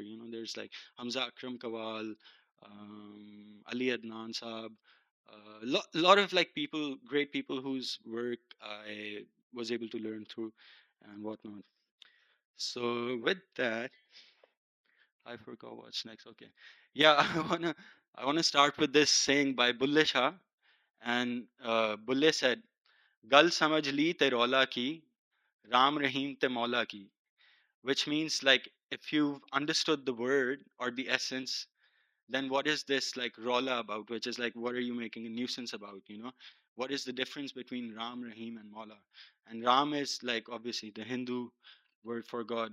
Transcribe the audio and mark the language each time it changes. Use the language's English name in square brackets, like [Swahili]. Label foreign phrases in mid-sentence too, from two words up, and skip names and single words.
[English] You know, there's like Hamza Akram Kawal, Ali Adnan Saab, lot of like people, great people whose work I was able to learn through and whatnot. So with that, I forgot what's next. Okay, yeah, I wanna start with this saying by Bulle Shah, and Bulle said, [Punjabi] "Gal samajh li te rola ki, Ram Rahim te Maula ki," [English] which means like if you've understood the word or the essence, then what is this like rolla about, which is like what are you making a nuisance about, you know? What is the difference between Ram, Rahim, and Maula? And Ram is like obviously the Hindu word for God.